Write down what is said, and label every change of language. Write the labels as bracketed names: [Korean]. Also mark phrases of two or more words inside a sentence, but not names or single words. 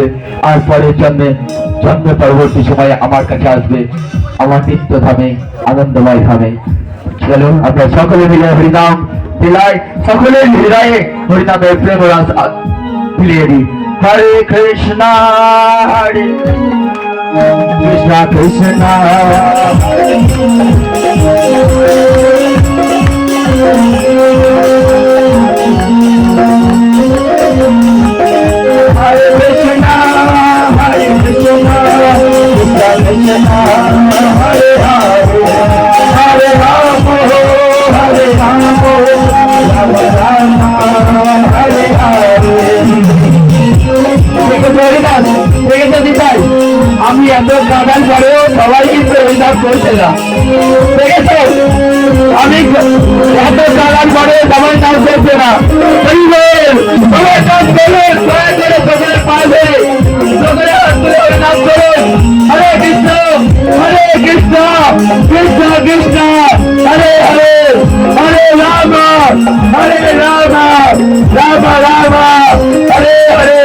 [Bangla] আর পরের জন্মে পরবর্তী সময়ে আমার কাছে আসবে, আমার নিত্য ধামে, আনন্দময় ধামে। চলো আমরা সকলে মিলে হরিনাম দিলাই, সকলের হৃদয়ে হরিনামের প্রেম রস মিলিয়ে দিই। [Sanskrit] হরে কৃষ্ণ, হরে কৃষ্ণ কৃষ্ণ Hare Krishna, Hare Krishna, Krishna Krishna, Hare Hare, Hare Rama, Hare Rama, Rama Rama, Hare Hare. [Bangla] আমি এত কাদার পরেও সবাই কিন্তু হরিনাম করছে না, দেখেছো? আমি এত কাদার পরে সবাই নাম করছে না। সবাই নাম করুন, দয়া করে সকলের পাশে সকলে হাত তুলে হরিনাম করুন। [Sanskrit] হরে কৃষ্ণ, হরে কৃষ্ণ, কৃষ্ণ কৃষ্ণ, হরে হরে, হরে রাম, হরে রাম, রাম রাম, হরে হরে।